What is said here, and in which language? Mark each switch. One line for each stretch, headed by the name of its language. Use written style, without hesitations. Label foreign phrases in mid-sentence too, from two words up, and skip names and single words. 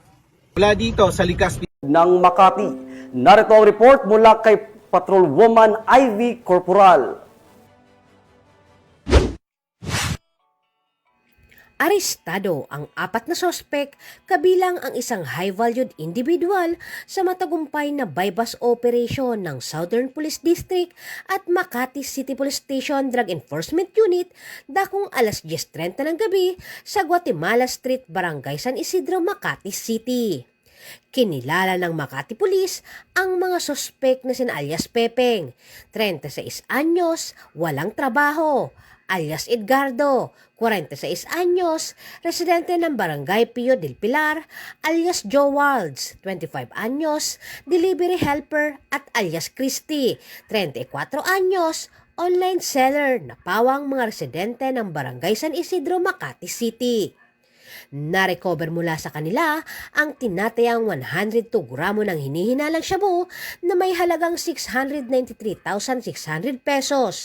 Filipino: Mula dito sa likas ng Makati, narito ang report mula kay Patrolwoman Ivy Corporal. Arestado ang 4 na sospek kabilang ang isang
English: high-valued individual
Filipino: sa matagumpay na
English: bypass operation
Filipino: ng Southern Police District at Makati City Police Station Drug Enforcement Unit dakong alas 10:30 ng gabi sa Guatemala Street, Barangay San Isidro, Makati City. Kinilala ng Makati Police ang mga sospek na sina alias Pepeng, 36 anyos, walang trabaho, alias Edgardo, 46 anyos, residente ng Barangay Pio del Pilar, alias Joe Walds, 25 anyos,
English: delivery helper
Filipino: at alias Christy, 34 anyos,
English: online seller
Filipino: na pawang mga residente ng Barangay San Isidro, Makati City. Na-recover mula sa kanila ang tinatayang 102 gramo ng hinihinalang shabu na may halagang 693,600 pesos.